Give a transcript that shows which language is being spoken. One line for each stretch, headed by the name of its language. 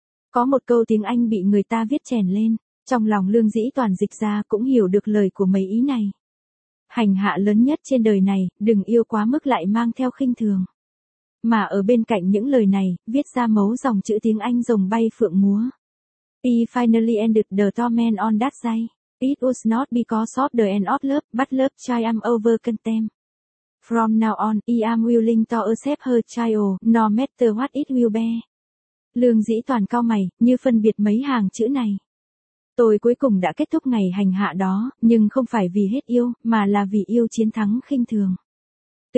Vietnamese: Có một câu tiếng Anh bị người ta viết chèn lên, trong lòng Lương Dĩ Toàn dịch ra cũng hiểu được lời của mấy ý này. Hành hạ lớn nhất trên đời này, đừng yêu quá mức lại mang theo khinh thường. Mà ở bên cạnh những lời này, viết ra mấu dòng chữ tiếng Anh rồng bay phượng múa.
English: He finally ended the torment on that day. It was not because of the end of love, but love triumphed over contempt. From now on, I am willing to accept her child, no matter what it will be.
Vietnamese: Lương Dĩ Toàn cao mày, như phân biệt mấy hàng chữ này. Tôi cuối cùng đã kết thúc ngày hành hạ đó, nhưng không phải vì hết yêu, mà là vì yêu chiến thắng khinh thường. Từ giờ trở đi tôi nguyện ý tiếp thu thẩm phán của cô ấy, cho dù đó là cái gì.